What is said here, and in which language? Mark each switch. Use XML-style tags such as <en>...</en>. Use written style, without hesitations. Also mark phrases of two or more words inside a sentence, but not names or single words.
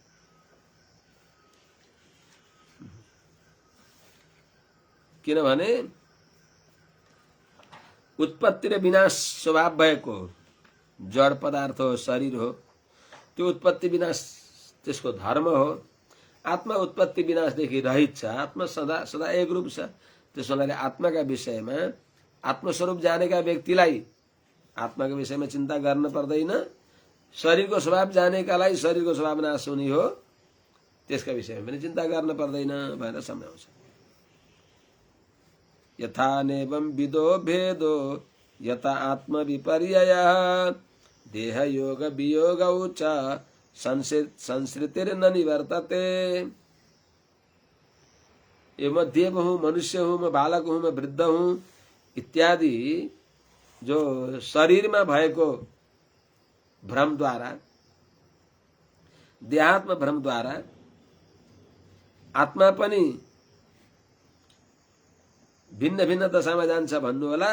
<ne>किनभने उत्पत्ति र विनाश स्वभाव भएको जड पदार्थ हो, शरीर हो। त्यो उत्पत्ति विनाश त्यसको धर्म हो। आत्मा उत्पत्ति विनाशदेखि रहित छ, आत्मा सदा सदा एक रूप छ। त्यसो हुनाले आत्माका विषयमा, आत्मस्वरूप जानेका व्यक्तिलाई आत्माको विषयमा चिन्ता गर्न पर्दैन। शरीरको स्वभाव जानेकालाई शरीरको स्वभाव नाश हुने हो, त्यसका विषयमा पनि चिन्ता गर्न पर्दैन भनेर सम्झाउँछ।</ne> <sa>यथा नेवं विदो भेदो यथा आत्म विपर्ययः, देह योग वियोगौ च संसृतिर्न निवर्तते।</sa> <ne>यो म देव हूँ, मनुष्य हूँ, म बालक हूँ, म वृद्ध हूँ इत्यादि जो शरीरमा भएको भ्रमद्वारा, देहात्म भ्रमद्वारा आत्मा पनि भिन्न भिन्न दशामा जान्छ भन्नु होला।</ne>